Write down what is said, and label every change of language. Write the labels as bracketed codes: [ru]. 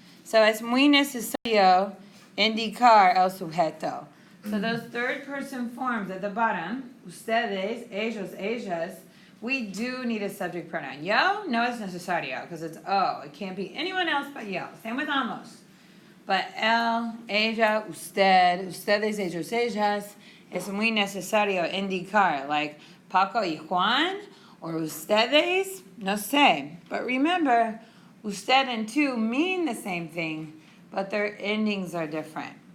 [es] So es muy necesario indicar el sujeto. [en] So those third person forms at the bottom, ustedes, ellos, ellas, we do need a subject pronoun. Yo, [es] no es necesario, [en] because it's o. It can't be anyone else but yo. Same with amos. But él, ella, usted, ustedes, ellos, ellas, [es] es muy necesario indicar, [en] like Paco y Juan, or ustedes, no sé. But remember, usted and tú mean the same thing, but their endings are different.